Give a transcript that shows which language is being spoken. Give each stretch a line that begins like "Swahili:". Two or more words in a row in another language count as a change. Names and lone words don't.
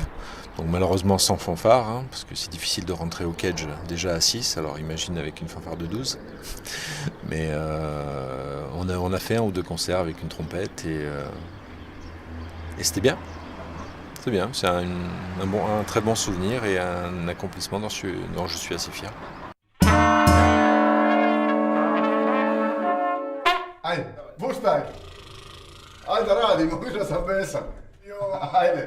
French: Donc malheureusement sans fanfare, hein, parce que c'est difficile de rentrer au cage déjà à 6, alors imagine avec une fanfare de 12. Mais on a fait 1 ou 2 concerts avec une trompette et c'était bien. C'est bien, c'est un très bon souvenir et un accomplissement dont je suis assez fier.
Serbian: Ajde, puštaj! Ajde, radimo, više sam besan. Ajde.